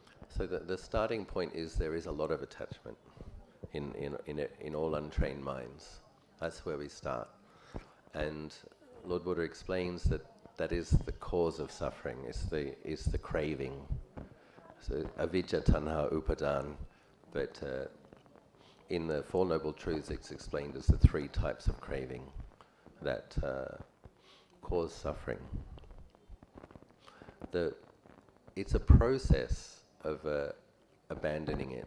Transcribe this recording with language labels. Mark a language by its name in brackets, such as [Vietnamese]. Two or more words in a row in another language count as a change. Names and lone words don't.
[English] So the starting point is there is a lot of attachment in all untrained minds. That's where we start. And Lord Buddha explains that is the cause of suffering, is the craving. [Pali] So avijja, tanha, upadan. [English] But in the Four Noble Truths, it's explained as the 3 types of craving that cause suffering. It's a process of abandoning it.